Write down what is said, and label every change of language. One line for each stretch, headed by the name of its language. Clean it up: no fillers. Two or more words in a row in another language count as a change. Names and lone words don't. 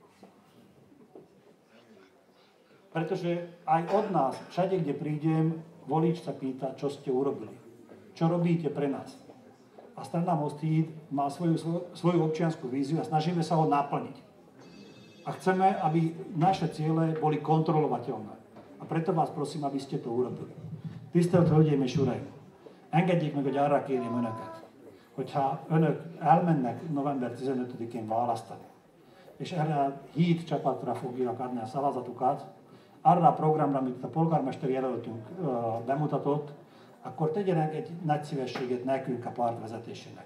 Slovak: Pretože aj od nás, všade, kde prídem, volič sa pýta, čo ste urobili. Čo robíte pre nás. A strana Most Híd má svoju občiansku víziu a snažíme sa ho naplniť. A chceme, aby naše ciele boli kontrolovateľné. A preto vás prosím, aby ste to urobili.
Hungarian: Tisztelt Hölgyeim és Uraim! Engedjék meg, hogy arra kérjem önöket, hogyha önök elmennek november 15-én választani, és erre a Híd csapatra fogják adni a szavazatukat, arra a programra, amit a polgármester jelöltünk bemutatott, akkor tegyenek egy nagy szívességet nekünk a párt vezetésének.